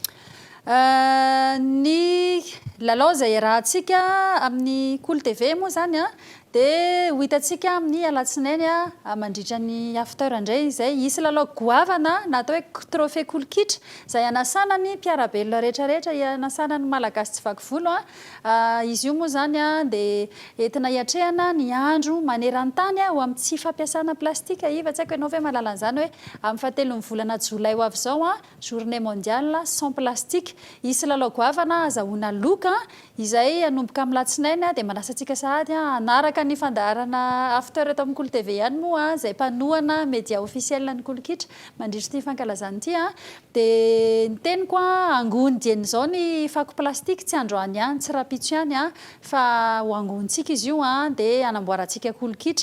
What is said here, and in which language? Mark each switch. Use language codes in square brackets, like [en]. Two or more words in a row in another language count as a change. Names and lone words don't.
[mg] Ny lalao izay rahantsika amin'ny Cool TV moa zany a dia ho hitantsika amin'ny alatsinainy a mandritra ny after indray izay hisy lalao goavana natao hoe trophée kolokitra izay anasana ny mpiarabelona rehetrarehetra, anasana ny malagasy tsy vaky volo a. Izy io moa zany a dia entina hiatrehana ny andro maneran-tany ho amin'ny tsy fampiasana plastika. Iva tsy haiko ianao ve mahalala an'izany hoe amin'ny fahatelon'ny volana jolay ho avy izao a [fr] journée mondiale sans plastique. [mg] Hisy lalao goavana azahoana loka izay anomboka amin'ny latsinainy dia manasa antsika sahady anaraka ny fandaharana after eto amin'ny Cool TV ihany moa izay mpanohana [fr] média officiel [mg] ny kolokitra mandritra ty fankalazana ity a. Dia ny teniko angony dieny izao ny fako plastika tsy androany ihany, tsy rapitso ihany a, fa ho angonitsika izy io a dia anamboarantsika kolokitra.